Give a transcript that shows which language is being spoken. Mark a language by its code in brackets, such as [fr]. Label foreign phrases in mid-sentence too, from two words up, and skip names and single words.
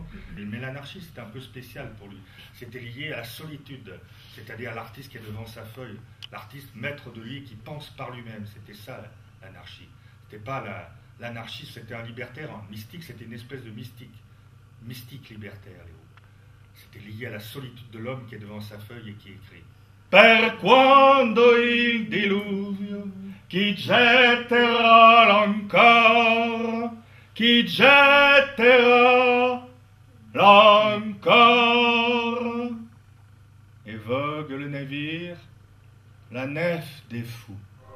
[fr] Mais l'anarchie, c'était un peu spécial pour lui. C'était lié à la solitude, c'est-à-dire à l'artiste qui est devant sa feuille, l'artiste maître de lui qui pense par lui-même. C'était ça l'anarchie. C'était pas l'anarchie, c'était un libertaire. Un mystique, c'était une espèce de mystique libertaire, Léo. C'était lié à la solitude de l'homme qui est devant sa feuille et qui écrit. [it] Per quando il diluvio chi getterà l'ancora, chi getterà l'ancora. [fr] Et vogue le navire, la nef des fous.